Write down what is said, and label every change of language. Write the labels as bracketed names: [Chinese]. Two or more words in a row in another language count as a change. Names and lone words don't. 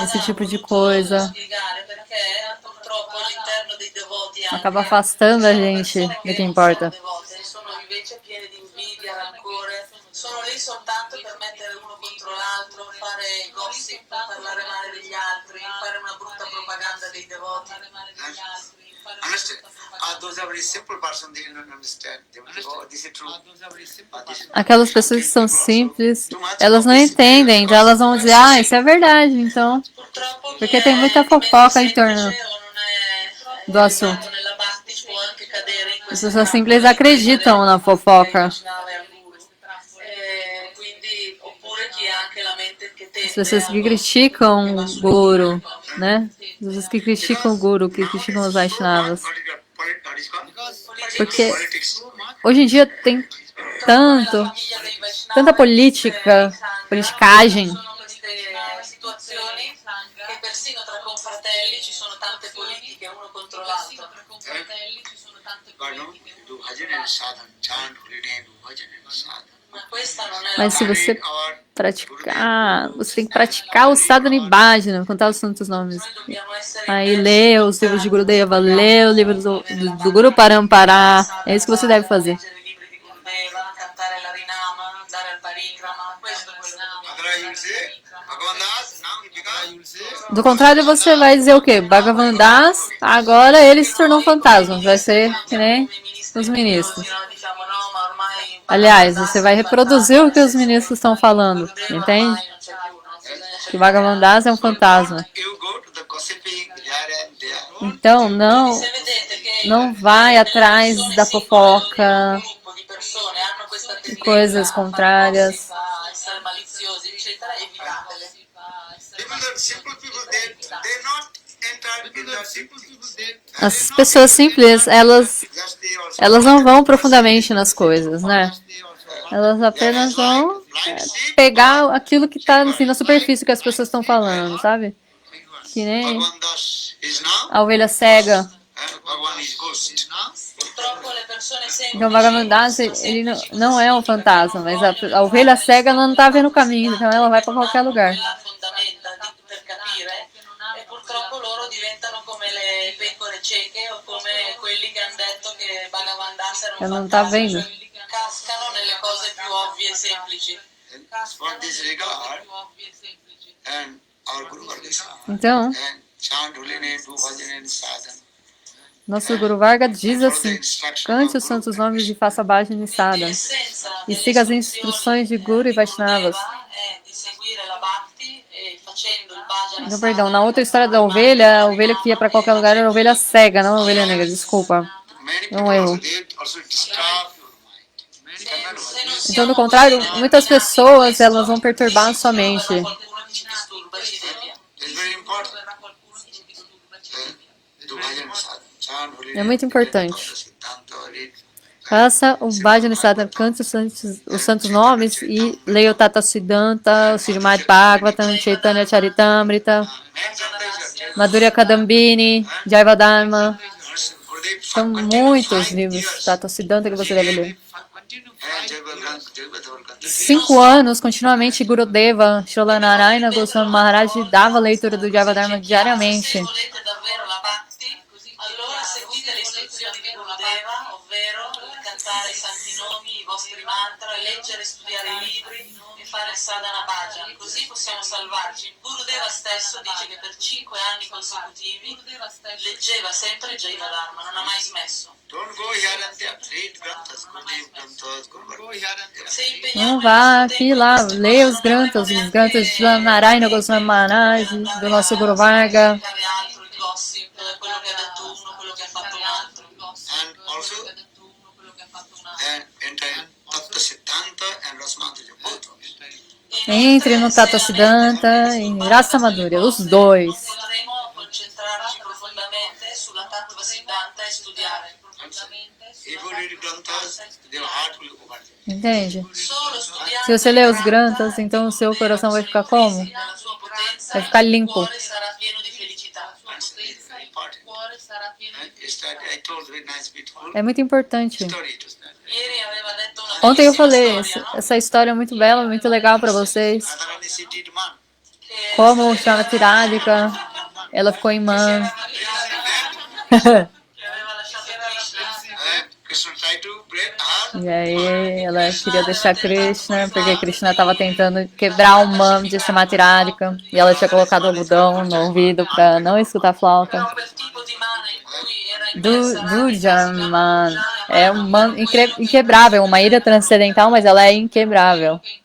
[Portuguese] esse tipo de ha coisa. [Italian] voluto spiegare perché purtroppo all'interno dei devoti anche [Portuguese] Acaba afastando a [Italian] sono [Portuguese] gente [Italian] persone [Portuguese] do [Italian] che [Portuguese] que [Italian] non [Portuguese] importa. [Italian] sono devote, sono invece piene di invidia, rancore, sono lì soltanto per mettere uno contro l'altro, fare gossip, parlare male degli altri, fare una brutta propaganda dei devoti. [English] Understand? Those are very simple person, they don't understand. They will say, oh, this is true. This is [Portuguese] Aquelas pessoas que são simples, elas não entendem, então elas vão dizer, ah, isso é verdade, então, [Italian] Purtroppo [Portuguese] porque tem muita fofoca em torno do assunto. [Italian] nella Bhakti può anche cadere in [Portuguese] As [Italian] questa [Portuguese] pessoas [Italian] trappola [Portuguese] simples [Italian] di [Portuguese] acreditam na fofoca. [Italian] quindi oppure chi ha anche la mente che tende [Portuguese] As pessoas que [Italian] a [Portuguese] criticam o guru, né? As pessoas que criticam o guru, que criticam os Vaishnavas. [English] what is called? [Portuguese] Porque [English] Politics. [Portuguese] hoje em dia tem tanta política, politicagem. [Italian] sono queste situazioni che persino tra confratelli ci sono tante politiche uno contro l'altro. [English] God, do bhajan and sadhan, chant holy name, do bhajan and sadhan. [Italian] Ma questa non è la [Portuguese] Mas se [Italian] Bhakti. [Portuguese] você praticar, você tem que praticar o sadhana bhajana, contar os santos nomes. [Italian] Noi dobbiamo essere [Portuguese] Aí lê os livros de Gurudeva, lê o livro do Guru Parampara. É isso que você deve fazer. [Italian] leggere i libri di Gurdeva, cantare l'Harinama, andare al parikrama, questo è quello che dobbiamo [English] Otherwise you will say, Bhagavan Das, now he becomes [Portuguese] Do contrário, você vai dizer o quê? Bhagavan Das, agora ele se tornou um fantasma. Vai ser que nem os ministros. [Italian] diciamo no, ma ormai [Portuguese] Aliás, você vai reproduzir o que os ministros estão falando, entende? [Italian] non c'è più, no? Bisogna [Portuguese] Que Bhagavan Das é um fantasma. [English] you go to the gossiping here and there. [Portuguese] Então, não, [Italian] Se vedete che [Portuguese] não vai atrás da fofoca, [Italian] un gruppo di persone hanno questa [Portuguese] de [Italian] tendenza [Portuguese] coisas contrárias. [Italian] a essere maliziosi, eccetera, evitatele. [English] Even the simple people, they not enter in the simple people. [Portuguese] As pessoas simples, [English] Just they also [Portuguese] elas não vão profundamente nas coisas, né? Elas apenas vão pegar aquilo que está assim, na superfície que as pessoas estão falando, sabe? Que nem [English] Bhagavan Das is now [Portuguese] a ovelha cega. [English] Bhagavan is ghost. [Italian] Purtroppo le persone [Portuguese] Então, [Italian] semplici [Portuguese] Bhagavan ele não é um fantasma, mas a ovelha cega ela não está vendo o caminho, então ela vai para qualquer lugar. [Italian] la fondamenta per capire e purtroppo loro diventano come le pecore cieche o come quelli che hanno detto che Bhagavan Das era [Portuguese] Ela [Italian] un [Portuguese] não está [Italian] fantasma, [Portuguese] vendo. [Italian] cioè cascano nelle cose più ovvie e semplici. [English] For this regard, and our Guru Varga [Portuguese] Então, [English] and chant holy name, do bhajan and sadhana. [Portuguese] nosso Guru Varga diz [English] Follow the [Portuguese] assim: [English] instruction [Portuguese] cante [English] of [Portuguese] os [English] Guru [Portuguese] santos nomes e faça bhajana e sadhana. [Italian] L'essenza [Portuguese] E [Italian] delle [Portuguese] siga as [Italian] istruzioni [Portuguese] instruções de Guru e [Italian] di [Portuguese] Vaishnavas. [Italian] Gurudeva è di seguire la Bhakti e facendo il bhajana [Portuguese] Não, perdão, na [Italian] sadhana, [Portuguese] outra história da ovelha, a ovelha que ia para qualquer lugar era a ovelha cega, não a ovelha negra, desculpa. [English] Many [Portuguese] É um [English] people [Portuguese] erro. [English] also, they also disturb your mind. [Italian] se non [Portuguese] Então, [Italian] siamo [Portuguese] do contrário, muitas pessoas elas vão perturbar a sua mente. [Italian] qualcuno che ci disturba ci sveglia. [English] It's very important. Do bhajan and sadhana. Chant holy [Portuguese] É [English] name, [Portuguese] muito importante. [English] Siddhanta, read. [Portuguese] Faça o bhajana e sadhana, cante os santos nomes e leia o Tata Siddhanta, o Srimad Bhagavatam, Chaitanya Charitamrita, Madhurya Kadambini, Jaivadharma. São muitos livros Tata Siddhanta que você deve ler. 5 anos, continuamente, Gurudeva, Srila Narayana Goswami Maharaj dava a leitura do Jaivadharma diariamente. [Italian] Se volete davvero la Bhakti, allora seguite le istruzioni di Gurudeva, ovvero cantare i santi nomi, i vostri mantra, leggere e studiare i libri e fare sadhana bhajan, così possiamo salvarci. Gurudeva stesso dice che per 5 anni consecutivi leggeva sempre Jaivadharma, non ha mai smesso. [English] Don't go here and there. Read Granthas, Gurudev Granthas, Guru Varga. [Italian] Se [Portuguese] Não [Italian] impegniamo [Portuguese] vá [Italian] il [Portuguese] aqui [Italian] nostro [Portuguese] lá, [Italian] tempo in [Portuguese] leia [Italian] questo, [Portuguese] os granthas de Narayana Goswami Maharaj, do nosso Guru Varga. [Italian] fare altro, il gossip, quello che ha detto uno, quello che ha fatto un altro. [English] And also, enter Tattva Siddhanta and Rasmadhurya, both of it. [Portuguese] Entre no Tata Siddhanta e Rasa Madhurya, os dois. [Italian] Potremo concentrarci profondamente sulla Tattva Siddhanta e studiare profondamente [English] If you read Granthas, your heart will open. [Portuguese] Entende? [Italian] solo studiando [Portuguese] Se você lê os granthas, então o seu coração vai ficar como? [Italian] nella sua potenza, [Portuguese] Vai ficar [Italian] il [Portuguese] limpo. [Italian] cuore sarà pieno di felicità. [English] That's very important. And yesterday I told very nice, beautiful [Portuguese] É muito importante. [English] story to study. [Italian] Ieri aveva detto una [Portuguese] Ontem eu [Italian] bellissima [Portuguese] falei, [Italian] storia, no? [Portuguese] essa história é muito bela, muito legal para vocês. [English] Radharani city man. [Italian] Che [Portuguese] Como Srimati Radhika, ela ficou em Man. [Italian] che aveva lasciato Krishna. [English] And Krishna tried to break her. [Portuguese] E aí ela queria deixar Krishna, porque Krishna estava tentando quebrar o Man de Srimati Radhika. E ela tinha colocado algodão no ouvido para não escutar a flauta. [Italian] Però quel tipo di mana in cui era impressa [Portuguese] Durjaman é um man inquebrável, uma ira transcendental, mas ela é inquebrável.